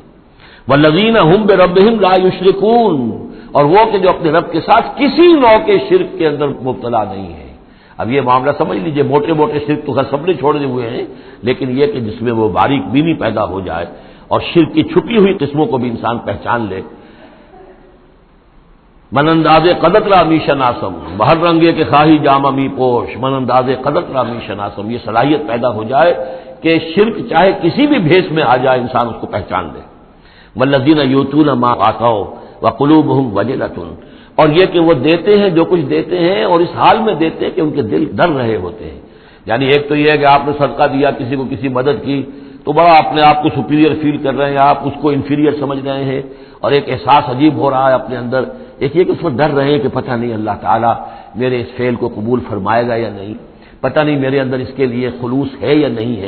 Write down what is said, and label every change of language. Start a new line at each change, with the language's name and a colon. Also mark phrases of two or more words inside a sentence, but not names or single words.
Arabic: والذین هم بربهم لا یشرکون.
Urdu: اور وہ کہ جو اپنے رب کے ساتھ کسی نوع کے شرک کے اندر مبتلا نہیں ہے. اب یہ معاملہ سمجھ لیجئے، موٹے شرک تو سب نے چھوڑے ہوئے ہیں، لیکن یہ کہ جس میں وہ باریک بینی پیدا ہو جائے اور شرک کی چھپی ہوئی قسموں کو بھی انسان پہچان لے.
Persian: من انداز قدت را می شناسم، بہر رنگے کے خواہی جامہ می پوش، من انداز قدت را می شناسم.
Urdu: یہ صلاحیت پیدا ہو جائے کہ شرک چاہے کسی بھی بھیس میں آ جائے انسان اس کو پہچان لے.
Arabic: والذین یؤتون ما آتوا وقلوبهم وجلۃ.
Urdu: اور یہ کہ وہ دیتے ہیں جو کچھ دیتے ہیں اور اس حال میں دیتے ہیں کہ ان کے دل ڈر رہے ہوتے ہیں. یعنی ایک تو یہ ہے کہ آپ نے صدقہ دیا، کسی کو کسی مدد کی، تو بڑا اپنے آپ کو
English: superior feel
Urdu: کر رہے ہیں، آپ اس کو انفیریئر سمجھ رہے ہیں، اور ایک احساس عجیب ہو رہا ہے اپنے اندر. ایک یہ کہ اس میں ڈر رہے ہیں کہ پتہ نہیں اللہ تعالیٰ میرے اس فعل کو قبول فرمائے گا یا نہیں، پتہ نہیں میرے اندر اس کے لیے خلوص ہے یا نہیں ہے.